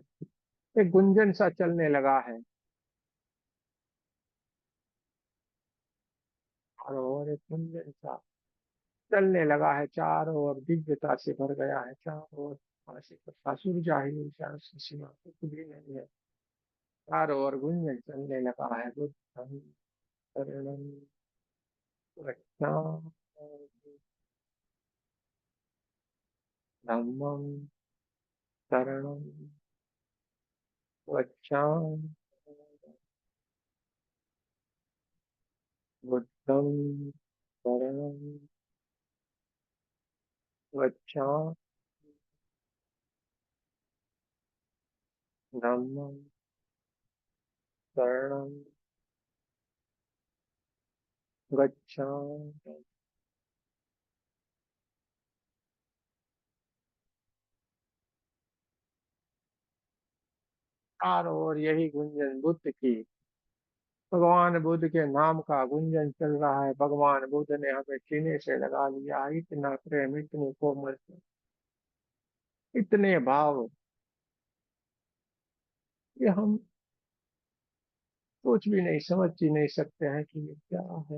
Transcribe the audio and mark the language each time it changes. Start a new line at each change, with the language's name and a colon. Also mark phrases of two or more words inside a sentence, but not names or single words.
Hindi: एक गुंजन सा चलने लगा है चारों ओर, एक गुंजन सा चलने लगा है चारों ओर, दिव्यता से भर गया है चारों ओर। आशी प्रकाश, ऊर्जा ही ऊर्जा, उसकी सीमा कुछ भी नहीं है। चारों ओर गुंजन चलने लगा है।
Pali: बुद्धं शरणं गच्छामि, धम्मं शरणं गच्छामि, बुद्धं शरणं गच्छामि, धम्मं शरणं गच्छामि।
Hindi: चारों ओर यही गुंजन बुद्ध की, भगवान बुद्ध के नाम का गुंजन चल रहा है। भगवान बुद्ध ने हमें सीने से लगा लिया। इतना प्रेम, इतनी कोमल, इतने भाव, ये हम सोच भी नहीं, समझ भी नहीं सकते हैं कि ये क्या है।